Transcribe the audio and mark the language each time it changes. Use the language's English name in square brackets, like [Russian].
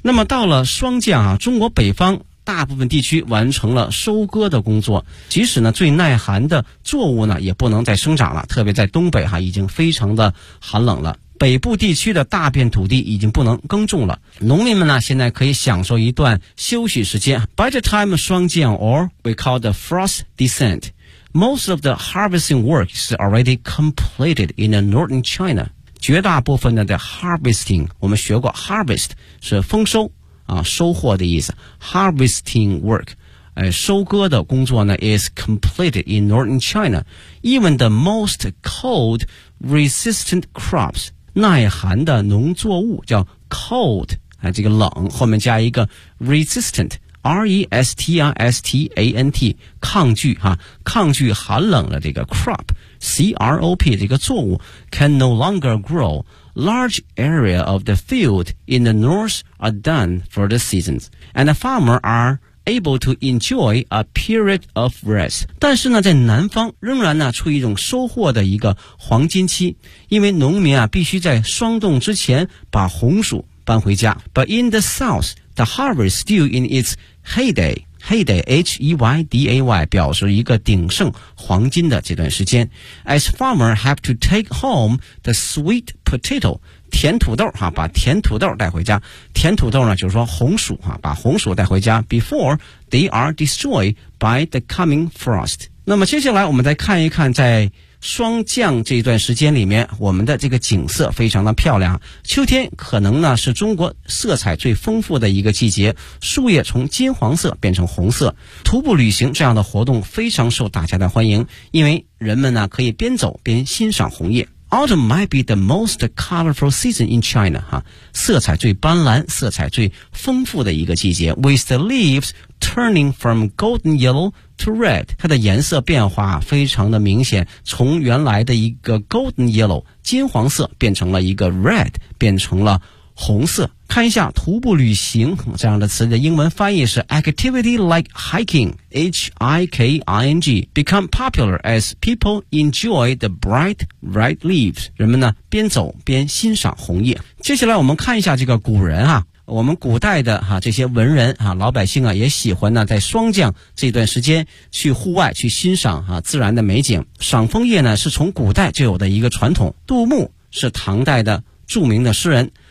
[Chinese] 那么到了霜降啊，中国北方大部分地区完成了收割的工作，即使呢最耐寒的作物呢也不能再生长了，特别在东北哈，已经非常的寒冷了，北部地区的大片土地已经不能耕种了，农民们呢现在可以享受一段休息时间。 [English] By the time 霜降 or we call the frost descentMost of the harvesting work is already completed in the northern China. [Chinese] 绝大部分的 harvesting， 我们学过 harvest 是丰收啊，收获的意思。 [English] Harvesting work， [Chinese] 收割的工作呢 [English] is completed in northern China. Even the most cold resistant crops， [Chinese] 耐寒的农作物叫 [English] cold， [Chinese] 这个冷后面加一个 [English] resistant。 [Chinese] R-E-S-T-I-S-T-A-N-T 抗拒哈，抗拒寒冷的这个 crop C-R-O-P 这个作物 [English] can no longer grow. Large area of the field in the north are done for the seasons, and the farmer are able to enjoy a period of rest. [Chinese] 但是呢在南方仍然呢处于一种收获的一个黄金期，因为农民啊必须在霜冻之前把红薯搬回家。 [English] But in the southThe harvest still in its heyday, heyday, H-E-Y-D-A-Y, [Chinese] 表示一个鼎盛黄金的这段时间。 [English] As farmers have to take home the sweet potato, [Chinese] 甜土豆哈，把甜土豆带回家。甜土豆呢，就是说红薯哈，把红薯带回家。 [English] Before they are destroyed by the coming frost. [Chinese] 那么接下来我们再看一看在霜降这一段时间里面，我们的这个景色非常的漂亮。秋天可能呢是中国色彩最丰富的一个季节，树叶从金黄色变成红色。徒步旅行这样的活动非常受大家的欢迎，因为人们呢可以边走边欣赏红叶。 [English] Autumn might be the most colorful season in China, 哈， [Chinese] 色彩最斑斓、色彩最丰富的一个季节。 [English] With the leaves turning from golden yellow to red, [Chinese] 它的颜色变化非常的明显，从原来的一个 [English] golden yellow, [Chinese] 金黄色变成了一个 [English] red, [Chinese] 变成了红色。看一下徒步旅行这样的词的英文翻译是 [English] activity like hiking, H-I-K-I-N-G, become popular as people enjoy the bright red leaves. [Chinese] 人们呢边走边欣赏红叶。接下来我们看一下这个古人啊，我们古代的哈、啊、这些文人啊，老百姓啊也喜欢呢在霜降这段时间去户外去欣赏啊自然的美景。赏枫叶呢是从古代就有的一个传统。杜牧是唐代的著名的诗人。